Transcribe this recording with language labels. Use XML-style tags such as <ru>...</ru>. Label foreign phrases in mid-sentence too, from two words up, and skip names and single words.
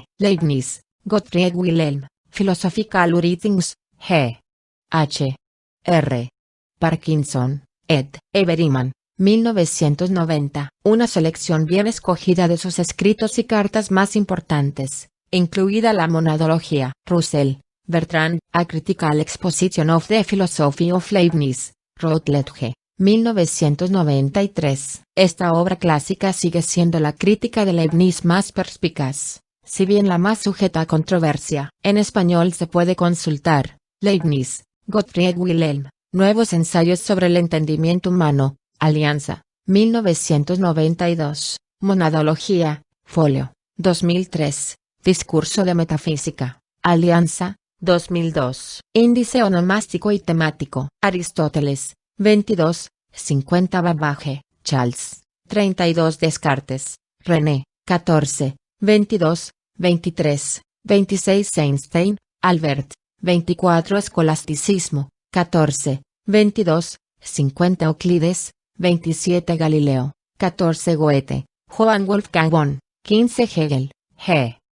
<es>Leibniz, Gottfried Wilhelm, Philosophical Writings, G. H. R. Parkinson, ed. Everyman, 1990. Una selección bien escogida de sus escritos y cartas más importantes, incluida la monadología. Russell, Bertrand, A Critical Exposition of the Philosophy of Leibniz, Routledge, 1993. Esta obra clásica sigue siendo la crítica de Leibniz más perspicaz, si bien la más sujeta a controversia. En español se puede consultar: Leibniz, Gottfried Wilhelm, Nuevos ensayos sobre el entendimiento humano, Alianza, 1992, Monadología, folio, 2003, Discurso de Metafísica, Alianza, 2002. Índice onomástico y temático. Aristóteles, 22, 50 Babbage, Charles, 32 Descartes, René, 14, 22, 23, 26 Einstein, Albert, 24 Escolasticismo, 14, 22, 50 Euclides, 27 Galileo, 14 Goethe, Johann Wolfgang von, 15 Hegel, G.</es>